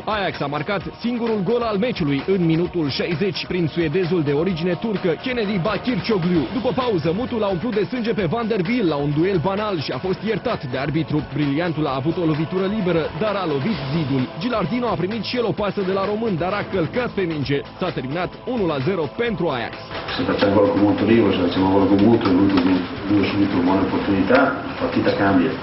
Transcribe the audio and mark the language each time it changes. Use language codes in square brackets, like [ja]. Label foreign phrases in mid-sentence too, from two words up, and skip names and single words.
[ro] Ajax a marcat singurul gol al meciului în minutul 60 prin suedezul de origine turcă Kennedy Bakircioglu. După pauză, Mutu l-a umplut de sânge pe Van der Wiel la un duel banal și a fost iertat de arbitru. Briliantul a avut o lovitură liberă, dar a lovit zidul. Gilardino a primit și el o pasă de la român, dar a călcat pe minge. S-a terminat 1-0 pentru Ajax. [it] Se facciamo gol con Montolivo, se facciamo gol con Mutu, lui subito una buona opportunità, la partita cambia.